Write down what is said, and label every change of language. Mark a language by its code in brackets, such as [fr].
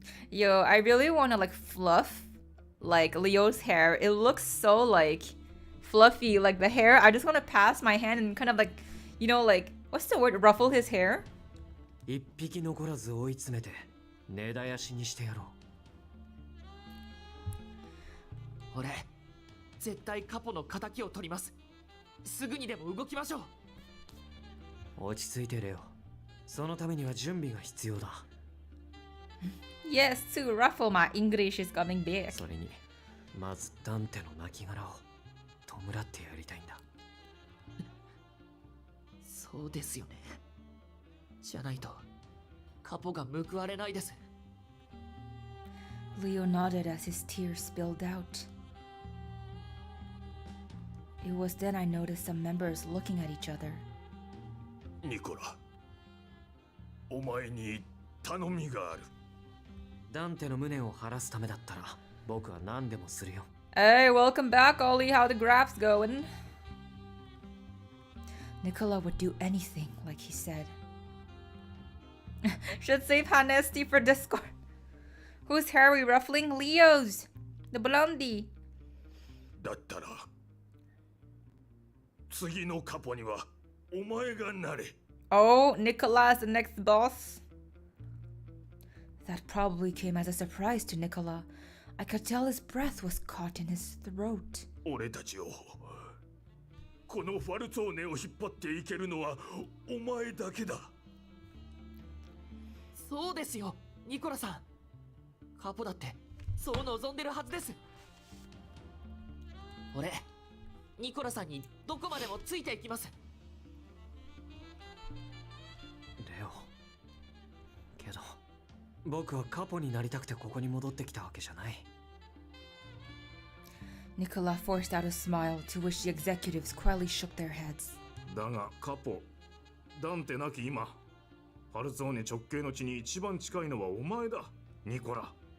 [en] Yo, I really want to like fluff like Leo's hair. It looks so like fluffy, like the hair. I just want to pass my hand and kind of like, you know, like, what's the word? Ruffle his hair? [ja] 一匹残らず追い詰めて根絶やしにしてやろう。俺、絶対カポの仇を取ります。すぐにでも動きましょう。落ち着いてレオ。そのためには準備が必要だ。 [en] Yes, to ruffle my English is coming back. [ja] それに、まずダンテの亡骸を弔ってやりたいんだ。そうですよね。じゃないと、カポが報われないです。 [en] Leo nodded as his tears spilled out. It was then I noticed some members looking at each other. [ja] ニコラ、お前に頼みがある。ダンテの無念を晴らすためだったら、僕は何でもするよ。 [en] Hey, welcome back, Ollie. How the graphs going? Nicola would do anything, like he said. Should save Hanesti for Discord. Whose hair are we ruffling? Leo's. The blondie. [ja] だったら、次のカポにはお前がなれ。 [en] Oh, Nicola is the next boss. That probably came as a surprise to Nicola. I could tell his breath was caught in his throat. [ja] 俺たちをこのファルツォーネを引っ張っていけるのはお前だけだ。そうですよ、ニコラさん。カポだってそう望んでるはずです。俺、ニコラさんにどこまでもついていきます。レオ。けど、僕はカポになりたくてここに戻ってきたわけじゃない。 [en] Nicola forced out a smile, to which the executives quietly shook their heads. [ja] だがカポ、ダンテなき今、ファルツォーネ直系の地に一番近いのはお前だ、ニコラ。